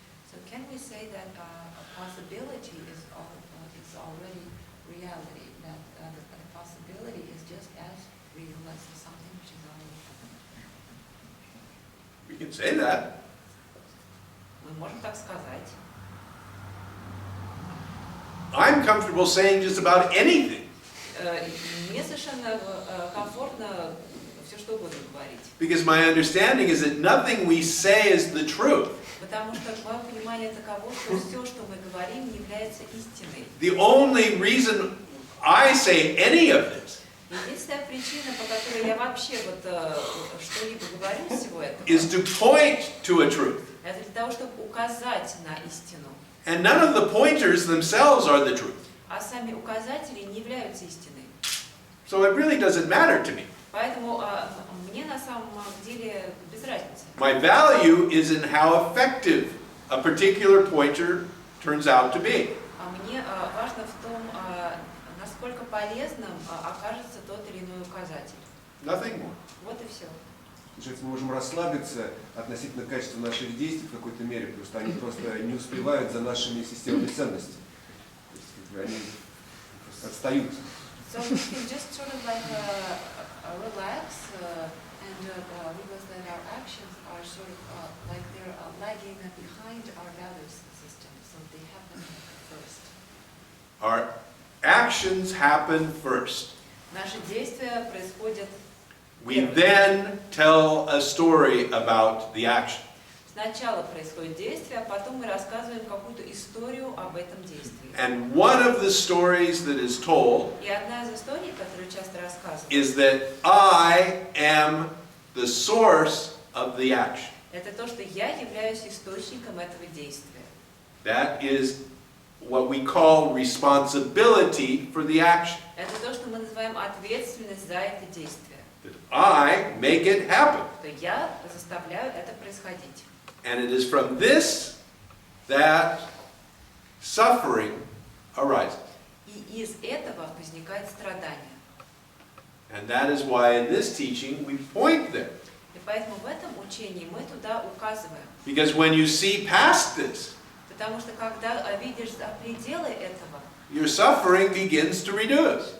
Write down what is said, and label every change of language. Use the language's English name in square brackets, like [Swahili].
[English] So can we say that a possibility is already reality? That the possibility is just as real as something which is already happening? We can say that. [Russian] Мы можем так сказать. [English] I'm comfortable saying just about anything. [Russian] Мне совершенно комфортно все что угодно говорить. [English] Because my understanding is that nothing we say is the truth. [Russian] Потому что мое понимание таково, что все, что мы говорим, не является истиной. [English] The only reason I say any of this [Russian] Единственная причина, по которой я вообще что-либо говорю из всего этого, [English] is to point to a truth. [Russian] это для того, чтобы указать на истину. [English] And none of the pointers themselves are the truth. [Russian] А сами указатели не являются истиной. [English] So it really doesn't matter to me. [Russian] Поэтому мне на самом деле без разницы. [English] My value is in how effective a particular pointer turns out to be. [Russian] А мне важно в том, насколько полезным окажется тот или иной указатель. [English] Nothing more. [Russian] Вот и все. Получается, мы можем расслабиться относительно качества наших действий в какой-то мере, потому что они просто не успевают за нашими системами ценностей. То есть, они просто отстают. [English] So we can just sort of like relax and realize that our actions are sort of like they're lagging behind our value system, so they happen first. Our actions happen first. [Russian] Наши действия происходят. [English] We then tell a story about the action. [Russian] Сначала происходит действие, а потом мы рассказываем какую-то историю об этом действии. [English] And one of the stories that is told [Russian] И одна из историй, которую часто рассказывают, [English] is that I am the source of the action. [Russian] это то, что я являюсь источником этого действия. [English] That is what we call responsibility for the action. [Russian] Это то, что мы называем ответственность за это действие. [English] That I make it happen. [Russian] Что я заставляю это происходить. [English] And it is from this that suffering arises. [Russian] И из этого возникает страдание. [English] And that is why in this teaching we point there. [Russian] И поэтому в этом учении мы туда указываем. [English] Because when you see past this, [Russian] Потому что когда видишь за пределы этого, [English] your suffering begins to reduce